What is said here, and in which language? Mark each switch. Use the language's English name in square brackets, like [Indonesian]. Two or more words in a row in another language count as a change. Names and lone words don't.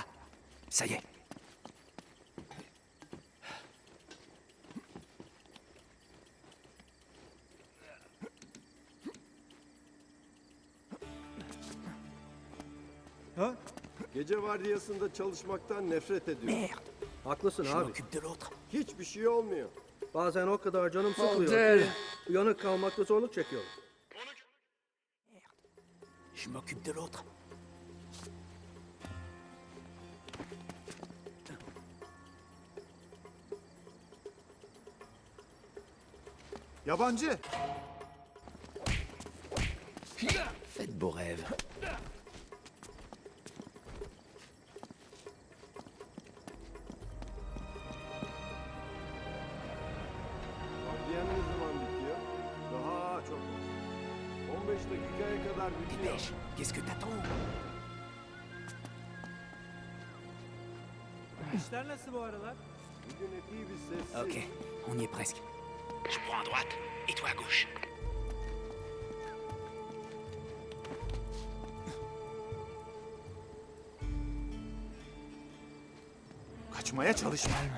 [French] Ça y est. Ha? [Turkish] Gece vardiyasında çalışmaktan nefret ediyorum. [French] Merde. [Turkish] Haklısın [French] Je [Turkish] abi. [French] m'occupe de l'autre. [Turkish] Hiçbir şey olmuyor. Bazen o kadar canım sıkılıyor [French] Bordel. [Turkish] ki uyanık kalmakta zorluk çekiyorum. [French] Je m'occupe de l'autre. [Turkish] Yabancı. [French] Faites vos rêves. [Turkish] Vardiyan ne zaman bitiyor? Daha çok. 15 dakikaya kadar bitiyor. [French] Dépêche. Qu'est-ce que t'attends? [Turkish] İşler nasıl bu aralar? Bugün epey bir sessiz. [French] Ok, on y est presque. Je prends à droite et toi à gauche. [Turkish] Kaçmaya çalışma.